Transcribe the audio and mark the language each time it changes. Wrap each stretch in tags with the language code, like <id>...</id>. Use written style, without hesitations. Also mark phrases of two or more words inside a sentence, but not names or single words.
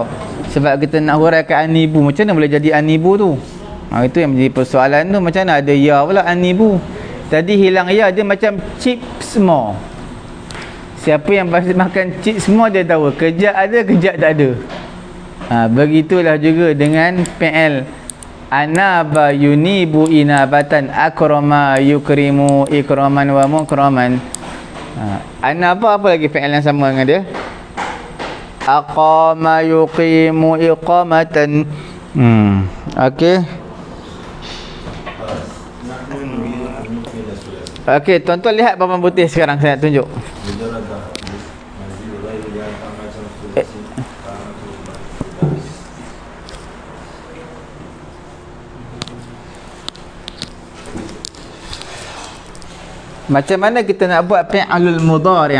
<ms>Sebab kita nak huraikan anibu. Macam mana boleh jadi anibu tu? Itu yang menjadi persoalan tu. Macam mana ada ya pula anibu? Tadi hilang ya, dia macam chip semua. Siapa yang makan chip semua dia tahu. Kejap ada, kejap tak ada. Begitulah juga dengan PL.</ms> <ar>أناب ينيب إنابة أكرم يكرم إكراما و مكرما.</ar> <ms>Anaba apa lagi PL yang sama dengan dia?</ms> <ar>أقام يقيم إقامة.</ar> <ms>Okey. Okey, tuan-tuan lihat papan putih sekarang saya nak tunjuk. Macam mana kita nak buat</ms> <ar>فعل المضارع'?</ar>